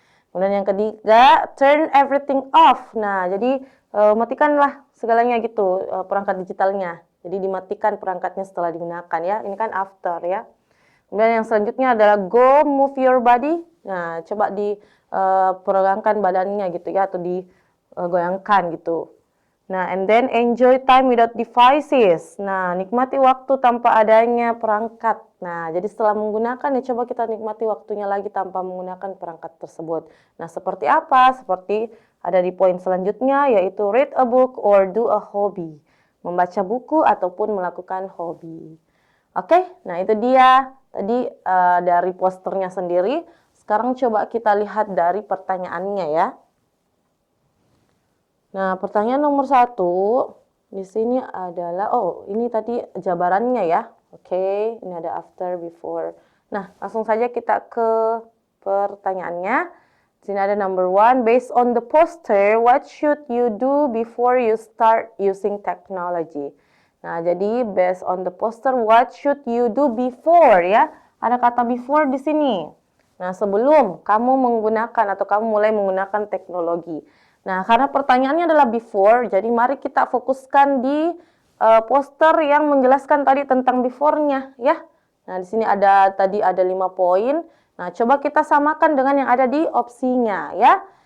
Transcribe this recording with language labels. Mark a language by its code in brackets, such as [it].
[id] Kemudian yang ketiga, [en] turn everything off. [id] Nah, jadi matikanlah segalanya gitu perangkat digitalnya. Jadi dimatikan perangkatnya setelah digunakan ya. Ini kan after ya. Kemudian yang selanjutnya adalah [en] go move your body. [id] Nah, coba diperagangkan badannya gitu ya atau digoyangkan gitu. [en] Nah, and then enjoy time without devices. [id] Nah, nikmati waktu tanpa adanya perangkat. Nah, jadi setelah menggunakan ya coba kita nikmati waktunya lagi tanpa menggunakan perangkat tersebut. Nah, seperti apa? Seperti ada di poin selanjutnya yaitu [en] read a book or do a hobby. [id] Membaca buku ataupun melakukan hobi. Oke, nah itu dia tadi dari posternya sendiri. Sekarang coba kita lihat dari pertanyaannya ya. Nah, pertanyaan nomor 1 di sini adalah, ini tadi jabarannya ya. Oke, ini ada after, before. Nah, langsung saja kita ke pertanyaannya. Di sini ada [en] number 1, based on the poster, what should you do before you start using technology? [id] Nah, jadi [en] based on the poster, what should you do before ya? [id] Ada kata before di sini. Nah, sebelum kamu menggunakan atau kamu mulai menggunakan teknologi. Nah, karena pertanyaannya adalah before, jadi mari kita fokuskan di poster yang menjelaskan tadi tentang before-nya ya. Nah, di sini tadi ada 5 poin. Nah, coba kita samakan dengan yang ada di opsinya ya.